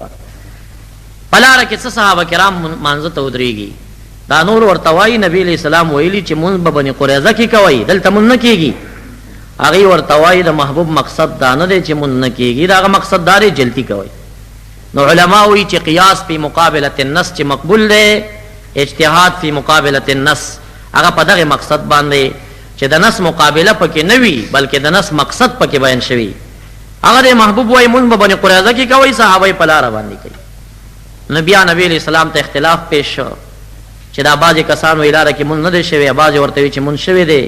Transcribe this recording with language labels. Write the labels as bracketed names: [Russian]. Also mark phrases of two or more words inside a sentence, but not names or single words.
[Pashto] په لاره کې څه صحابه کرام مانځه ته ودرېږي، دا نور ورته وایي نبي علیه السلام ویلي چې مونځ به بني قریظه کې کوئ، دلته مونځ نه کېږي. هغوی ورته وایي د محبوب مقصد دا نه دی چې مونځ نه کېږي، د هغه مقصد دا دی جلدي کوئ. نو علما وایي چې [Arabic] قیاس فی مقابلة النص [Pashto] چې مقبول دی، [Arabic] اجتهاد فی مقابلة النص [Pashto] هغه په دغه مقصد باندې چې د نص مقابله پکې نه وي بلکې د نص مقصد پکې بیان شوي. هغه د محبوب وایي مونځ به بني قریظه کې کوئ، صحابه یې په لاره باندې کوي. نو بیا نبی علیہ السلام ته اختلاف پیش شو چې دا بعضې کسان وایي لاره کې مونځ نه دی شوی، بعضې ورته وایي چې مونځ شوی دی.